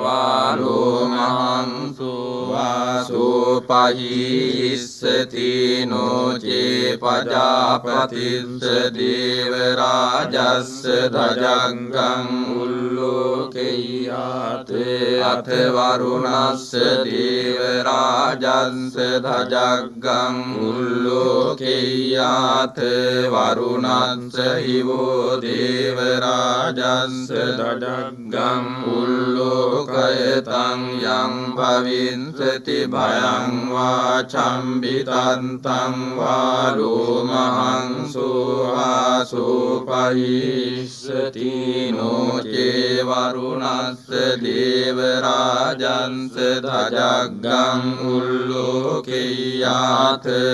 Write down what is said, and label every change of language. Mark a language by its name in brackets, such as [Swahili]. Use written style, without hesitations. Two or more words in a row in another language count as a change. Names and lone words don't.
[Pali] වාලෝමහංසෝ වාසෝ පහිස්සති නොචේ පජාපතිස්ස දේව රාජස්ස ධජංගං උල්ලෝකෙය්‍යාතේ අත වරුණස්ස දේව රාජස්ස ධජංගං උල්ලෝකෙය්‍යාත වරුණස්ස හිවෝ දේව රාජස්ස ධජංගං උල්ලෝකයතං යං භවිස්සති භයං වාචම් චම්බිතන්තං වාලෝමහං සෝවාසෝපහිස්සති නොචේ වරුණස්ස දේවරාජන්ස ධජග්ගං උල්ලෝකෙය්‍යාත